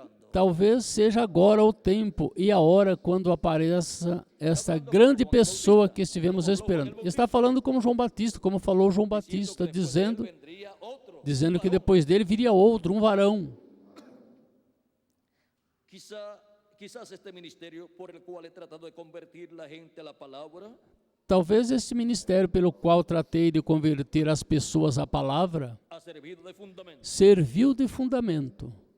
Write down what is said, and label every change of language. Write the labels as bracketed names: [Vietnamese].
[Portuguese] Talvez seja agora o tempo e a hora quando apareça esta grande pessoa que estivemos esperando. Está falando como João Batista, como falou João Batista, dizendo que depois dele viria outro, um varão. [Spanish] Quizás este ministério por el cual he tratado de convertir la gente a la palabra. [Portuguese] Talvez esse ministério pelo qual tratei de converter as pessoas à palavra serviu de fundamento.